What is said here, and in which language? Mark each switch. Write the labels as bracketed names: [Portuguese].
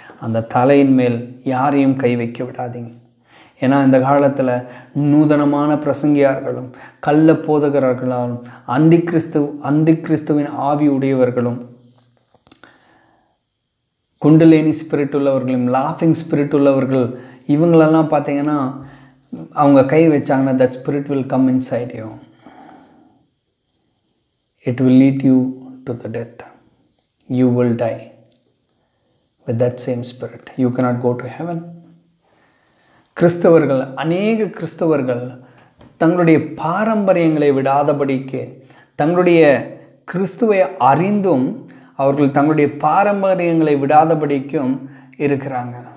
[Tamil] அந்த தலையின் மேல் யாரையும் கை வைக்க விடாதீங்க. ஏன்னா இந்த காலத்தில் நூதனமான பிரசங்கியார்களும் கள்ள போதகர்களாலும் அந்தி கிறிஸ்துவின் ஆவி உடையவர்களும் குண்டலேனி ஸ்பிரிட் உள்ளவர்களும் லாஃபிங் ஸ்பிரிட் உள்ளவர்கள், இவங்களெல்லாம் பார்த்தீங்கன்னா அவங்க கை வச்சாங்கன்னா [English] That spirit will come inside you. It will lead you to the death. You will die with that same spirit. You cannot go to heaven. [Tamil] கிறிஸ்தவர்கள், அநேக கிறிஸ்தவர்கள் தங்களுடைய பாரம்பரியங்களை விடாதபடிக்கு, தங்களுடைய கிறிஸ்துவை அறிந்தும் அவர்கள் தங்களுடைய பாரம்பரியங்களை விடாதபடிக்கும் இருக்கிறாங்க.